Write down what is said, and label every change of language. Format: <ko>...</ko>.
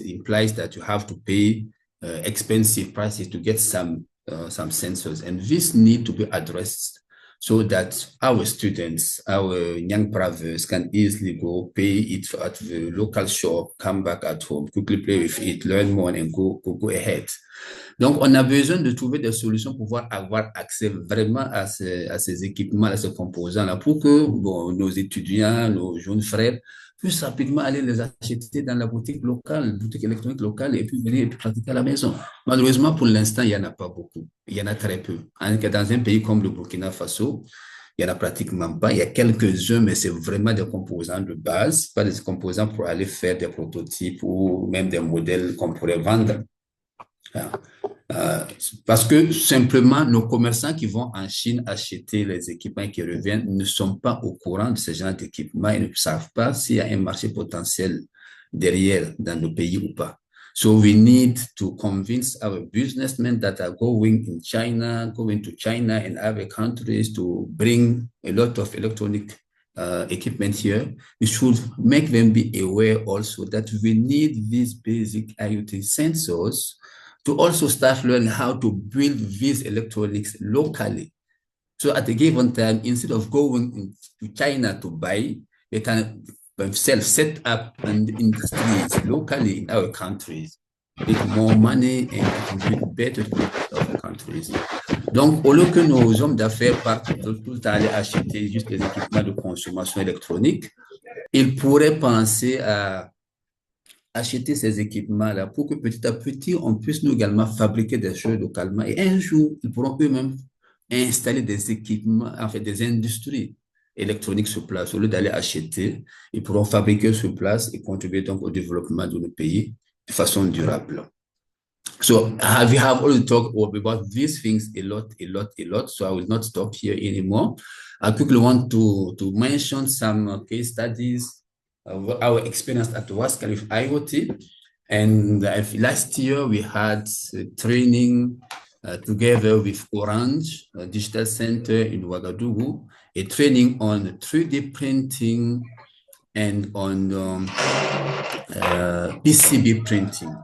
<en>It implies that you have to pay expensive prices to get some sensors, and this need to be addressed so that our students, our young brothers can easily go pay it at the local shop, come back at home, quickly play with it, learn more, and go ahead.</en> <fr>Donc, on a besoin de trouver des solutions pour pouvoir avoir accès vraiment à ces équipements, à ces composants-là, pour que nos étudiants, nos jeunes frères puissent rapidement aller les acheter dans la boutique locale, boutique électronique locale, et puis venir pratiquer à la maison. Malheureusement, pour l'instant, il n'y en a pas beaucoup. Il y en a très peu. Dans un pays comme le Burkina Faso, il n'y en a pratiquement pas. Il y a quelques-uns, mais c'est vraiment des composants de base, pas des composants pour aller faire des prototypes ou même des modèles qu'on pourrait vendre. Parce que simplement, nos commerçants qui vont en Chine acheter les équipements qui reviennent ne sont pas au courant de ce genre d'équipements et ne savent pas s'il y a un marché potentiel derrière dans nos pays ou pas.</fr> <en>So we need to convince our businessmen that are going to China and other countries to bring a lot of electronic equipment here. We should make them be aware also that we need these basic IoT sensors to also start learning how to build these electronics locally. So at a given time, instead of going to China to buy, they can themselves set up industries locally in our countries, make more money and contribute better to other countries.</en> <fr>Donc, au lieu que nos hommes d'affaires partent tout le temps aller acheter juste les équipements de consommation électronique, ils pourraient penser à acheter ces équipements-là pour que petit à petit, on puisse nous également fabriquer des choses localement. Et un jour, ils pourront eux-mêmes installer des équipements, en fait, des industries électroniques sur place. Au lieu d'aller acheter, ils pourront fabriquer sur place et contribuer donc au développement de nos pays de façon durable.</fr> <en>So we have already talked about these things a lot. So I will not stop here anymore. I quickly want to mention some case studies our experience at Wascal with IoT. And last year we had training together with Orange Digital Center in Ouagadougou, a training on 3D printing and on PCB printing.</en>